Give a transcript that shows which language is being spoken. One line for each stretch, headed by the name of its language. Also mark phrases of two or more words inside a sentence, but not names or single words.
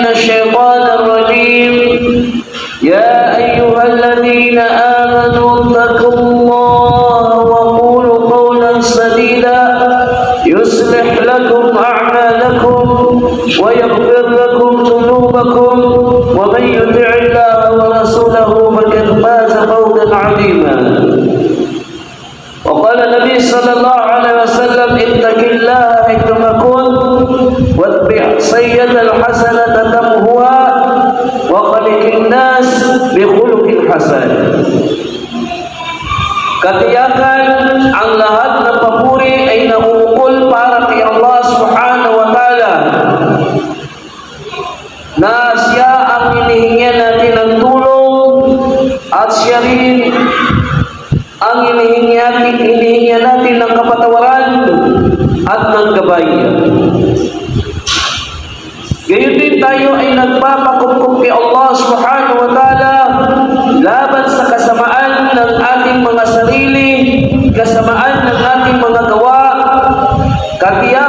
Arabic: الشيطان الرجيم يا أيها الذين آمنوا اتقوا الله وقولوا قولا سديدا يصلح لكم أعمالكم ويغفر لكم ذنوبكم ومن يطع الله ورسوله فقد فاز فوزا عظيما وقال النبي صلى الله عليه وسلم اتق الله حيثما كنت واتبع سيئة الحسنة تمحوها وخلق الناس بخلق حسن.
Filipino: Katakan ang lahat ng papuri ay naukol para kay
Arabic: الله سبحانه وتعالى
Filipino: na siya ang hinihingan natin ng tulong at siya rin ang hinihingan natin ng kapatawaran at ng gabayan. Gayon din tayo ay nagpapakumpong kay
Arabic: الله سبحانه وتعالى
Filipino: laban sa kasamaan ng ating mga sarili, kasamaan ng ating mga gawa,